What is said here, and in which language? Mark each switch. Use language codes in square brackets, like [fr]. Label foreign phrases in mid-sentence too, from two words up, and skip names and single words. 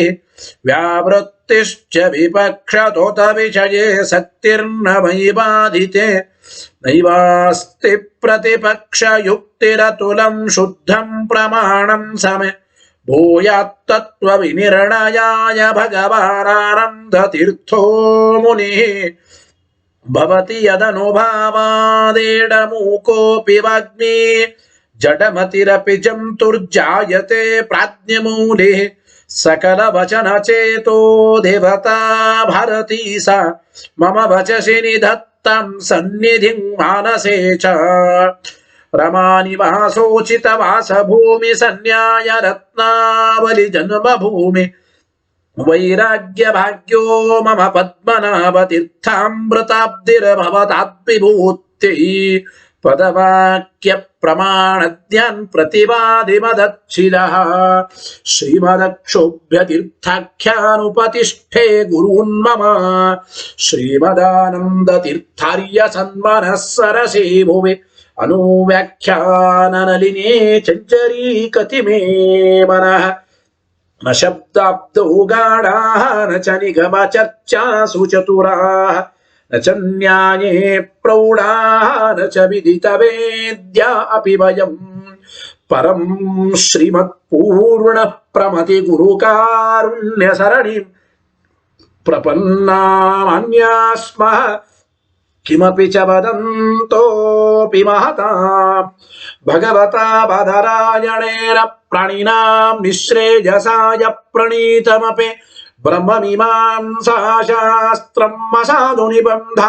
[sa] ವ್ಯಾವೃತ್ತಿಶ್ಚ ವಿಪಕ್ಷತೋತ ವಿಷಯೇ ಸಕ್ತಿರ್ನ ಮಯಿ ಬಾಧಿತೆ ನೈವಾಸ್ತಿ ಪ್ರತಿಪಕ್ಷಯುಕ್ತಿರತುಲಂ ಶುದ್ಧಂ ಪ್ರಮಾಣಂ ಸಮ ಭೂಯಾತ್ತತ್ವ ವಿನಿರ್ಣಯಾಯ ಭಗವಾನಾನಂದತೀರ್ಥೋ ಮುನಿಃ ಭವತಿ ಯದನುಭಾವಾದೇಡಮೂಕೋಪಿ ವಾಗ್ಮಿ ಜಡಮತಿರಪಿ ಜಂತುರ್ಜಾಯತೆ ಪ್ರಾಜ್ಞಮೂಲೆ ಸಕಲ ವಚನ ಚೇತೋ ದೇವತಾ ಭಾರತೀ ಸಾ ಮಮ ವಚಸಿ ನಿಧತ್ತಂ ಸನ್ನಿಧಿಂ ಮಾನಸೇ ಚ ರಮಾನಿವಾಸೋಚಿತ ವಾಸಭೂಮಿ ಸನ್ಯಾಯ ರತ್ನಾವಲಿ ಜನ್ಮಭೂಮಿ ವೈರಾಗ್ಯ ಭಾಗ್ಯೋ ಮಮ ಪದ್ಮನಾಭ ತೀರ್ಥಾಮೃತಾಬ್ಧಿರಭವತಾದ್ವಿಭೂತ್ಯೈ ಪದವಾಕ್ಯ ಪ್ರಮಾಣದ್ಯಾನ್ ಪ್ರತಿವಾದಿ ಮದಚ್ಛಿಲಃ ಶ್ರೀಮದಕ್ಷೋಭ್ಯ ತೀರ್ಥಾಖ್ಯಾನುಪತಿಷ್ಠೆ ಗುರುನ್ಮಮ ಶ್ರೀಮದಾನಂದ ತೀರ್ಥಾರ್ಯ ಸನ್ಮನಃ ಸರಸೇ ಭುವಿ ಅನುವ್ಯಾಖ್ಯಾನನಲಿನೇ ಚಂಚರೀಕತಿ ಮೇ ಮನಃ ನ ಶಬ್ದಾಬ್ದೌ ಗಾಢಾಃ ನ ಚ ನಿಗಮ ಚರ್ಚಾಸು ಚತುರಾಃ ನ ಚ ನ್ಯಾಯೇ ಪ್ರೌಢಾಃ ನ ಚ ವಿದಿತವೇದ್ಯಾ ಅಪಿ ವಯಂ ಪರಂ ಶ್ರೀಮತ್ಪೂರ್ಣಃ ಪ್ರಮತಿ ಗುರುಕಾರುಣ್ಯ ಸರಣಿಂ ಪ್ರಪನ್ನಾಮನ್ಯಾ ಸ್ಮಃ ಕಿಮಪಿ ಚ ವದಂತೋಪಿ ಮಹತಾಂ ಭಗವತಾ ಬಾದರಾಯಣೇನ ಪ್ರಾಣಿನಾಂ ನಿಶ್ರೇಯಸಾಯ ಪ್ರಣೀತಮಪಿ ಬ್ರಹ್ಮಮೀಮಾಂಸಾಶಾಸ್ತ್ರಂ ಅಸಾಧು ನಿಬಂಧಂ